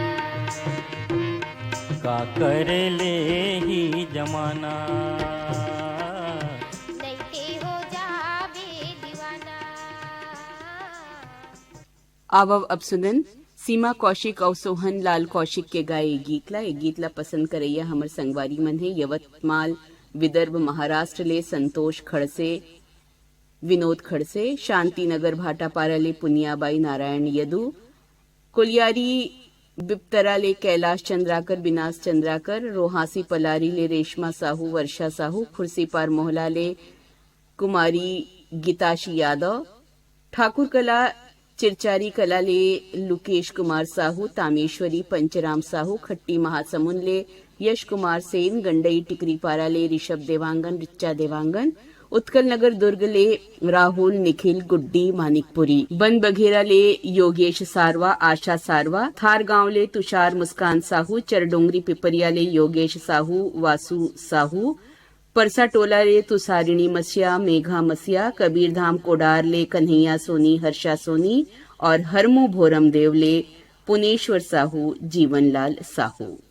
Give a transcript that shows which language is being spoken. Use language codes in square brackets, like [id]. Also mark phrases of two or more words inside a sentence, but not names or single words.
[hne] का करे ले ही जमाना नहीं ते हो जावे दीवाना अब सुनन सीमा कौशिक और सोहन लाल कौशिक के गाये गीतला पसंद करैया हमर संगवारी मन है यवतमाल विदर्भ महाराष्ट्र ले संतोष खड़से विनोद खड़से शांतिनगर भाटापारा ले पुनियाबाई नारायण यदु कुलियारी बिप्तरा ले कैलाश चंद्राकर बिनास चंद्राकर रोहासी पलारी ले रेशमा साहू वर्षा साहू खुर्सीपार मोहला ले कुमारी गीताशी यादव ठाकुर कला चिरचारी कला ले लुकेश कुमार साहू तामेश्वरी पंचराम साहू खट्टी महासमुंद ले यश कुमार सेन गंडई टिकरीपारा ले ऋषभ देवांगन रिच्चा देवांगन उत्कल नगर दुर्ग ले राहुल निखिल गुड्डी मानिकपुरी बन बघेरा ले योगेश सारवा आशा सारवा थार गांव ले तुषार मुस्कान साहू चरडोंगरी पिपरिया ले योगेश साहू वासु साहू परसा टोला ले तुसारिणी मसिया मेघा मसिया कबीरधाम कोडार ले कन्हैया सोनी हर्षा सोनी और हरमो भोरम देव ले पुनेश्वर साहू जीवनलाल साहू।